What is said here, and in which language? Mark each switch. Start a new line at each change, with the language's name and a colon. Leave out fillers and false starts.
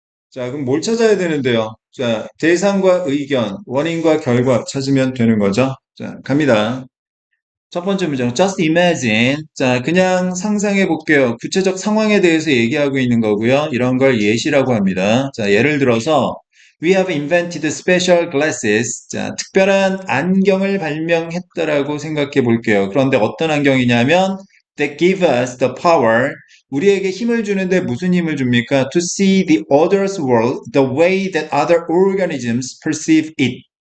Korean: 자, 그럼 뭘 찾아야 되는데요? 자, 대상과 의견, 원인과 결과 찾으면 되는 거죠. 자, 갑니다. 첫 번째 문장,
English: just imagine.
Korean: 자, 그냥 상상해 볼게요. 구체적 상황에 대해서 얘기하고 있는 거고요. 이런 걸 예시라고 합니다. 자, 예를 들어서,
English: we have invented special glasses.
Korean: 자, 특별한 안경을 발명했다라고 생각해 볼게요. 그런데 어떤 안경이냐면,
English: that give us the power.
Korean: 우리에게 힘을 주는데 무슨 힘을 줍니까?
English: To see the other's world the way that other organisms perceive it.